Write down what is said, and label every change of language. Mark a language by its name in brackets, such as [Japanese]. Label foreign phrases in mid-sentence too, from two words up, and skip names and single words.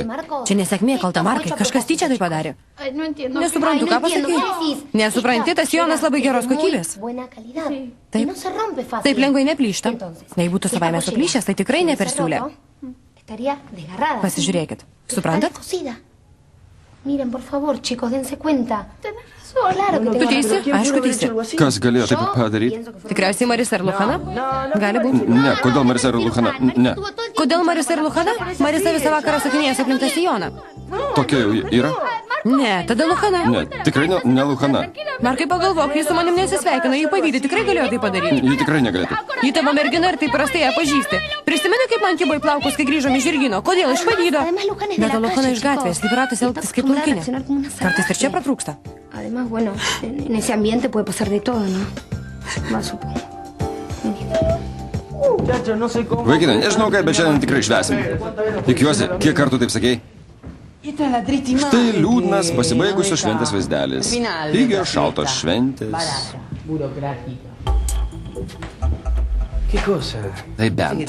[Lithuanian] Čia nesėkmė, kalta Markai, kažkas tyčia tai padarė. Nesuprantu, ką pasakyti. Nesupranti, tas sijonas labai geros kokybės. Taip, taip lengvai neplyšta. Jei būtų savaime suplyšęs, tai tikrai nepersiūlė. Pasižiūrėkit. Suprantat? [Spanish] Miren, por favor, chicos, dense cuenta. [Lithuanian] Tu teisi? Aišku, teisi. Kas galėjo taip padaryti? Tikriausiai Marisa ir Luhana? Gali būti. Ne, kodėl Marisa ir Luhana? Ne. Kodėl Marisa ir Luhana? Marisa visą vakarą sakinėjęs aplink tą sijoną. Tokia jau yra? Ne, tada Luhana. Ne, tikrai ne Luhana. Markai, pagalvok, jis su manim nesisveikina, jį pavydį, tikrai galėjo tai padaryti. Ji tikrai negalėtų. Ji tavo mergina ir taip prastai ją pažįsti. Prisimeni, kaip man kibo į plaukus, kai grįžom iš žirgyno? Kodėl iš pavydo? Bet Luhana iš gatvės, įpratus elgtis kaip laukinė. Kartais ir čia pratrūksta. [Spanish] Además, bueno, en ese ambiente puede pasar de todo, ¿no? Va, supongo. [Lithuanian] Vaikinai, nežinau kaip, bet šiandien tikrai švęsim. Tikiuosi, kiek kartų taip sakei? Štai liūdnas pasibaigusios šventės vaizdelis. Lygios šaltos šventės. Tai bent.